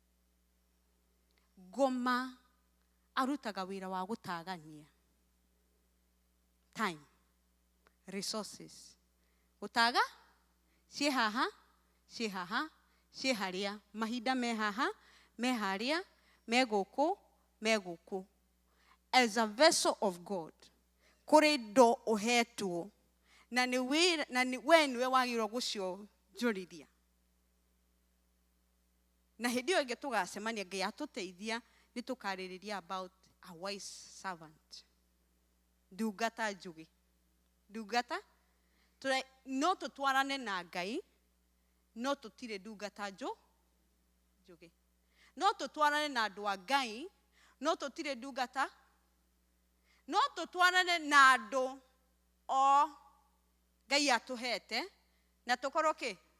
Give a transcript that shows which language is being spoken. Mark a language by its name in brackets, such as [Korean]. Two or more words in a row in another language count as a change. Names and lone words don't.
[Kikuyu] Ngoma arutaga wĩra wa gũtagania [English] time, resources. [Kikuyu] Gũtaga ciĩ haha, ciĩ haha, ciĩ harĩa, mahinda me haha, me harĩa, me gũkũ. [English] As a vessel of God, [Kikuyu] kũrĩ ndo ũhetwo na we nĩwe wagĩrĩirwo gũcionjorithia. Na hĩndĩ ĩyo ĩngĩ tũgacemania, Ngai atũteithia nĩ tũkarĩrĩria [English] about a wise servant. [Kikuyu] Ndungata njũgĩ. Ndungata no tũtwarane na Ngai, no tũtirĩ ndungata njũgĩ. No tũtwarane na andũ a Ngai, no tũtirĩ ndungata. No tũtwarane na andũ o Ngai atũhete na tũkorwo kĩ?